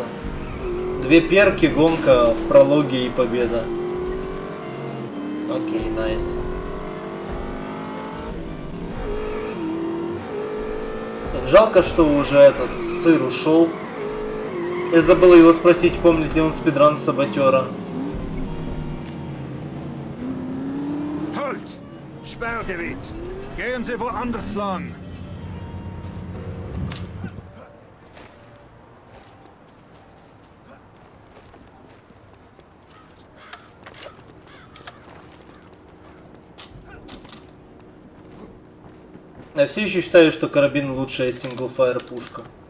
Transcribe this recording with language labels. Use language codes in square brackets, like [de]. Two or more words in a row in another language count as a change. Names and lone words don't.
[ru] 2 перки, гонка в прологе и победа. Окей, найс. Жалко, что уже этот сыр ушел. Я забыл его спросить, помнит ли он спидран Саботера. [de] Halt! Sperrgebiet! Gehen Sie woanders lang! [ru] Я все еще считаю, что карабин лучшая синглфайр пушка.